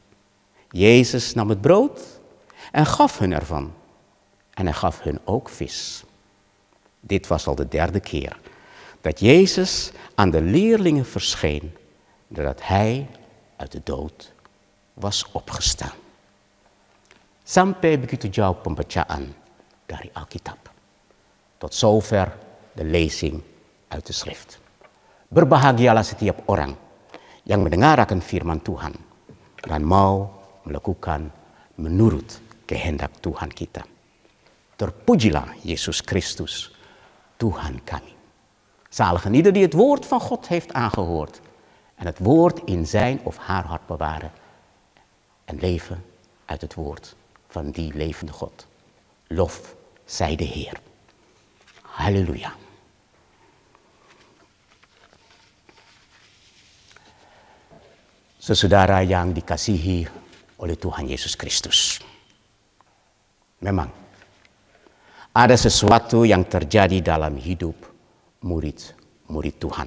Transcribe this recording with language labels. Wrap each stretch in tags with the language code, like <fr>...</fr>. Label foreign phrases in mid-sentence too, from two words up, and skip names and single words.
<nl>Jezus nam het brood en gaf hun ervan. En hij gaf hun ook vis. Dit was al de derde keer dat Jezus aan de leerlingen verscheen, nadat hij uit de dood was opgestaan.</nl> <id>Sampai begitu jauh pembacaan dari Alkitab.</id> <nl>Tot zover de lezing uit de schrift.</nl> <id>Berbahagialah setiap orang yang mendengar akan firman Tuhan dan mau melakukan menurut kehendak Tuhan kita. Terpujilah Yesus Christus, Tuhan kami.</id> <nl>Zalig en ieder die het woord van God heeft aangehoord en het woord in zijn of haar hart bewaren en leven uit het woord van die levende God. Lof zij de Heer. Halleluja.</nl> <id>Saudara yang dikasihi oleh Tuhan Yesus Kristus. Memang ada sesuatu yang terjadi dalam hidup murid-murid Tuhan.</id>